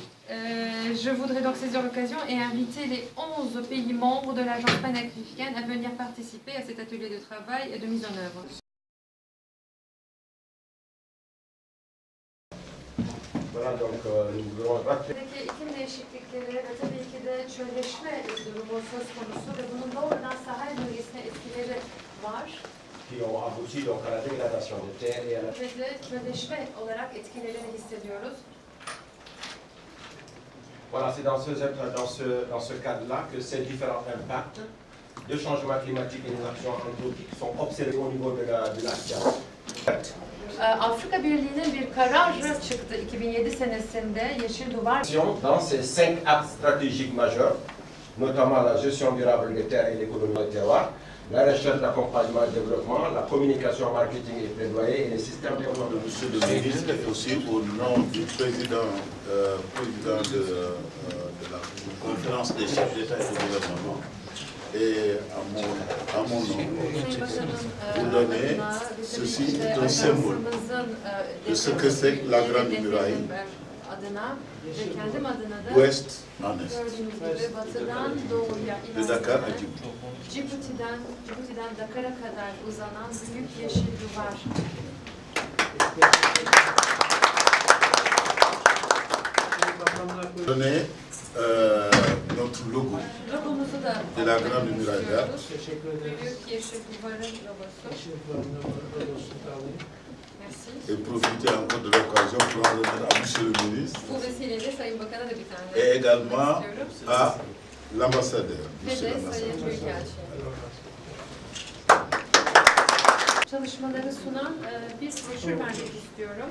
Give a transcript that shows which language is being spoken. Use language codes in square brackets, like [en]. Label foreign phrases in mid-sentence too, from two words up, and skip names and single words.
[fr] Je voudrais donc saisir l'occasion et inviter les 11 pays membres de l'Agence panafricaine à venir participer à cet atelier de travail et de mise en œuvre. Voilà, donc nous voulons rappeler. [tr] İklim değişiklikleri ve tabii ki de çölleşme durumu söz konusu ve bunun doğrudan Sahel bölgesine etkileri var. [fr] Qui ont abouti donc à la dégradation des terres et à la... [tr] Ve de çölleşme olarak etkilerini hissediyoruz. [fr] Voilà, c'est dans ce cadre-là que ces différents impacts de changement climatique et des actions anthropiques sont observés au niveau de la science. [tr] Afrika Birliği'nin bir kararı çıktı 2007 senesinde Yeşil Duvar. [fr] Dans ces 5 axes stratégiques majeurs, notamment la gestion durable des terres et l'économie des terroirs, la recherche, l'accompagnement et le développement, la communication, marketing et plaidoyer et les systèmes de développement. Monsieur le ministre, et aussi au nom du président de la conférence des chefs d'État et de gouvernement, et à mon nom, vous donner ceci est un symbole de ce que c'est la Grande Muraille, ouest en est, de Dakar à Djibouti. [tr] Cibuti'den Dakar'a kadar uzanan büyük yeşil duvar. [fr] Donner notre logo de la Grande Muraille Verte. [tr] Büyük yeşil duvarın logosu. [fr] Et profiter encore de l'occasion pour en remettre à Monsieur le ministre [tr] Bu vesileyle Sayın Bakan'a da bir tane [fr] et également à l'ambassadeur. [tr] ve de Sayın Büyükelçi. Çalışmaları sunan bir broşür vermek istiyorum.